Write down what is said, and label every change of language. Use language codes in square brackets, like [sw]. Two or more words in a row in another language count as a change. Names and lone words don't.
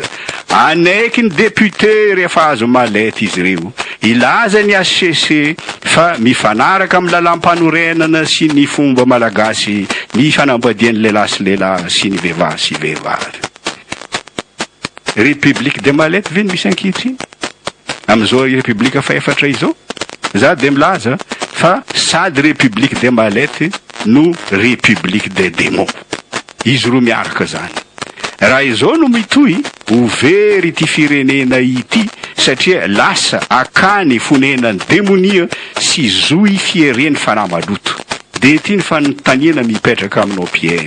[mg] Anaiky ny député rehefa azo malety izy reo ilaza ny HCC fa mifanaraka amin'ny lalam-panorenana sy ny fomba malagasy ny fanambadian'ny lehilahy sy lehilahy sy ny vehivavy sy vehivavy. [fr] République de Malety [mg] ve ny misy ankehitriny amin'izao république fa efatra izao? Za de milaza fa sady [fr] République de Malety [mg] no [fr] République des démons. [mg] Izy roa miaraka zany. Raha izao no mitohy ho very ity firenena ity satria lasa akany fonenan'ny demonia sy zoy fiereny fanamaloto. De ity ny fanontaniana mipetraka aminao mpiaino.